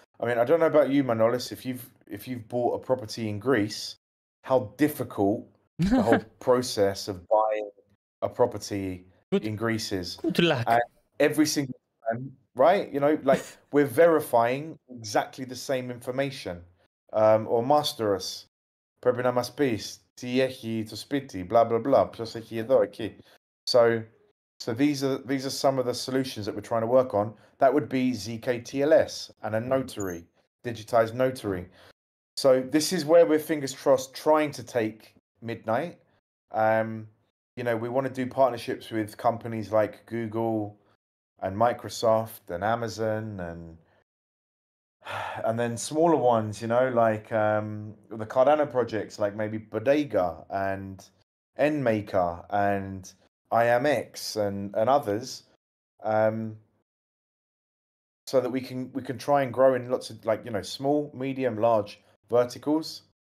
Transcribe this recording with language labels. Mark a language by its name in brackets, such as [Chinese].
[English] I mean, I don't know about you, Manolis, if you've bought a property in Greece, how difficult the whole process of buying a property in Greece is. Good luck. And every single time, right? You know, like, we're verifying exactly the same information. [Greek] Ο μάστορας πρέπει να μας πεις τι έχει το σπίτι, blah blah blah, ποιος έχει εδώ, εκεί. [English] So these are some of the solutions that we're trying to work on. That would be ZKTLS and a notary, digitized notary. So this is where we're, fingers crossed, trying to take Midnight. You know, we want to do partnerships with companies like Google and Microsoft and Amazon and then smaller ones, you know, like the Cardano projects, like maybe Bodega and NMaker and IMX and others, so that we can try and grow in lots of, like, you know, small, medium, large verticals.